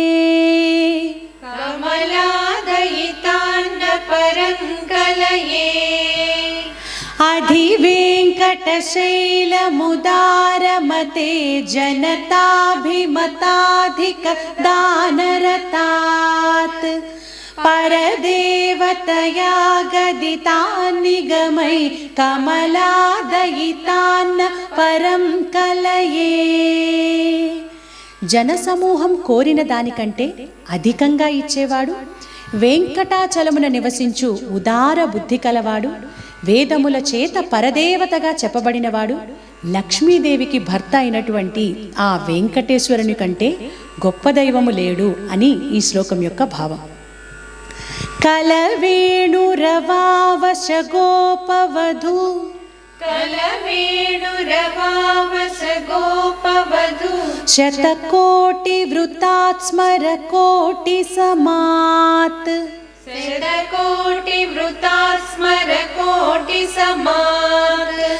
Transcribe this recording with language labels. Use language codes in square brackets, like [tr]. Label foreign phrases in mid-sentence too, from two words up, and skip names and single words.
[sa] కమలాదయితాన్న పరం కలయే. అధివేంకటశైలముదారమతే జనతాభిమతాధికదానరతాత్. परदेवतया गदितान्निगमै कमलादयितान्न परं कलये. [te] జనసమూహం కోరిన దానికంటే అధికంగా ఇచ్చేవాడు, వెంకటాచలమున నివసించు ఉదార బుద్ధి కలవాడు, వేదముల చేత పరదేవతగా చెప్పబడినవాడు, లక్ష్మీదేవికి భర్త అయినటువంటి ఆ వెంకటేశ్వరుని కంటే గొప్ప దైవము లేడు అని ఈ శ్లోకం యొక్క భావం. [sa] కలవేణురవావశ గోపవధూ कलवेणुरवावस गोपवधू शतकोटि वृतात् स्मर कोटि समात् शतकोटि वृतात् स्मर कोटि समात्